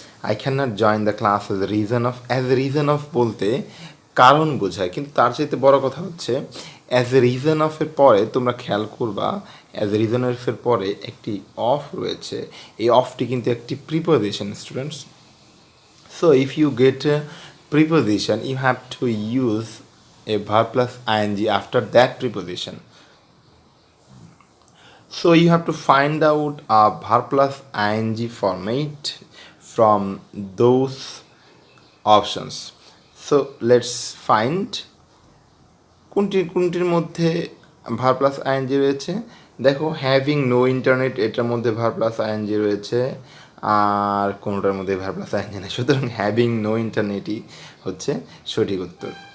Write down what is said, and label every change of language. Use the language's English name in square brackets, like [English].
[English] I can not join the class as a reason of, [Bangla] as a reason of বলতে কারণ বোঝায়, কিন্তু তার চাইতে বড় কথা হচ্ছে অ্যাজ এ রিজন অফের পরে তোমরা খেয়াল করবা অ্যাজ এ রিজন অফের পরে একটি অফ রয়েছে, এই অফটি কিন্তু একটি preposition students. [English] So if you get a preposition, you have to use a verb plus ing after that preposition. So you have to find out a verb plus ing format from those options. So let's find [Bangla] কোনটির মধ্যে verb plus ING রয়েছে। দেখো having no internet, এটার মধ্যে verb plus ING রয়েছে, আর কোনোটার মধ্যে verb plus ING নেই, সুতরাং হ্যাভিং নো ইন্টারনেটই হচ্ছে সঠিক উত্তর।